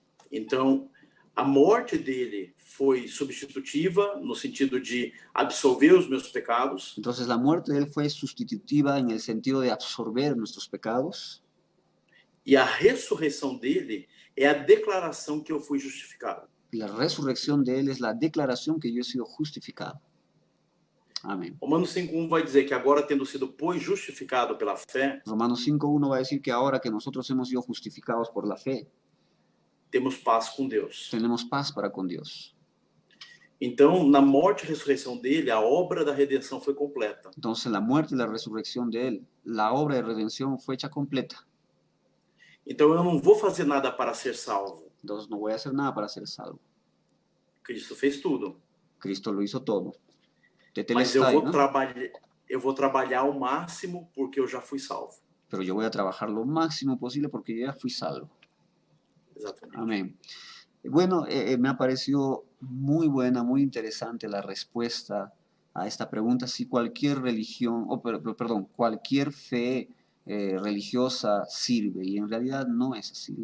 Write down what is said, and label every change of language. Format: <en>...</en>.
<pt>Então, a morte dele foi substitutiva, no sentido de absolver os meus pecados.</pt> <es>Entonces la muerte de Él fue sustitutiva en el sentido de absorber nuestros pecados.</es> <pt>E a ressurreição dele é a declaração que eu fui justificado.</pt> <es>La resurrección de Él es la declaración que yo he sido justificado. Amén.</es> <pt>Romanos 5:1 vai dizer que agora, tendo sido, pois, justificado pela fé,</pt> <es>Romanos 5:1 va a decir que ahora que nosotros hemos sido justificados por la fe,</es> <pt>temos paz com Deus.</pt> <es>tenemos paz para con Dios.</es> <pt>Então, na morte e ressurreição dele, a obra da redenção foi completa.</pt> <es>Entonces, la muerte y la resurrección de Él, la obra de redención fue hecha completa.</es> <pt>Então, eu não vou fazer nada para ser salvo.</pt> <es>Entonces, no voy a hacer nada para ser salvo.</es> <pt>Cristo fez tudo.</pt> <es>Cristo lo hizo todo.</es> <pt>Mas eu vou trabalhar ao máximo porque eu já fui salvo.</pt> <es>Pero yo voy a trabajar lo máximo posible porque yo ya fui salvo.</es> <pt>Exatamente.</pt> <es>Amén. Bueno, me ha parecido muy buena, muy interesante la respuesta a esta pregunta. Si cualquier religión, perdón, cualquier fe religiosa sirve, y en realidad no es así.</es>